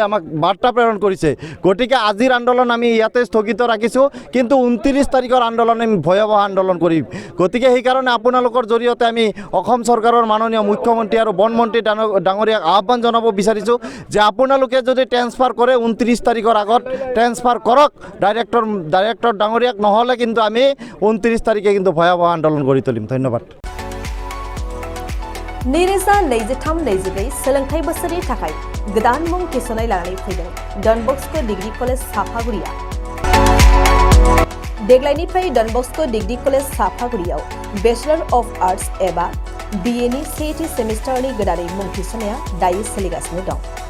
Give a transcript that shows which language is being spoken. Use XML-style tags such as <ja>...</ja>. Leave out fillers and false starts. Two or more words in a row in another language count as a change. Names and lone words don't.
<as>আমাক বাৰ্তা প্ৰেৰণ কৰিছে গতিকে আজিৰ আন্দোলন আমি ইয়াতে স্থগিত ৰাখিছোঁ কিন্তু 29 তাৰিখৰ আন্দোলন আমি ভয়াৱহ আন্দোলন কৰিম গতিকে সেইকাৰণে আপোনালোকৰ জৰিয়তে লগতে আমি অসম চৰকাৰৰ মাননীয় মুখ্যমন্ত্ৰী আৰু বনমন্ত্ৰী ডাঙৰীয়াক আহ্বান জনাব বিচাৰিছোঁ যে আপোনালোকে যদি ট্ৰেন্সফাৰ কৰে 29 তাৰিখৰ আগত ট্ৰেন্সফাৰ কৰক ডাইৰেক্টৰ ডাঙৰীয়াক, নহ'লে কিন্তু আমি 29 তাৰিখে কিন্তু ভয়াৱহ আন্দোলন গঢ়ি তুলিম। ধন্যবাদ।</as> <brx>नैरोजा 23-24 सोलोंथाइ बोसोरनि थाखाय गोदान मुं थिसननाय लानानै फैदों डन बस्क' डिग्री कलेज साफागुरिया। देग्लायनिफ्राय डन बस्क' डिग्री कलेज साफागुरियाव</brx> <en>Bachelor of Arts</en> <brx>एबा BA नि सेथि सेमिस्टारनि गोदानै मुं थिसननाया दायो सोलिगासिनो दं।</brx>